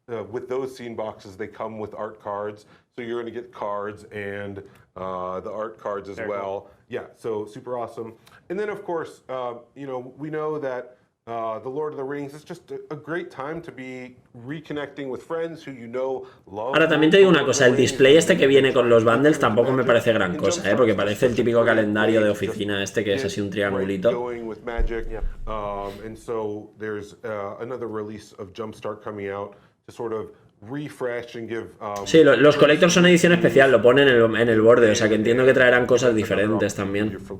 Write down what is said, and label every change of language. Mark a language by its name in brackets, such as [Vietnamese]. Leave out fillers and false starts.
[English] With those scene boxes, they come with art cards, so you're going to get cards and the art cards as well. Yeah, so super awesome. And then, of course, we know that the Lord of the Rings is just a great time to be reconnecting with friends who love. [Spanish] Ahora también te digo una cosa, el display este que viene con los bundles tampoco me parece gran cosa, porque parece el típico calendario de oficina este que es así un triangulito. [English] And so there's another release of Jumpstart coming out to sort of refresh and give. [Spanish] Sí, los collectors son edición especial, lo ponen en el borde, o sea que entiendo que traerán cosas diferentes también.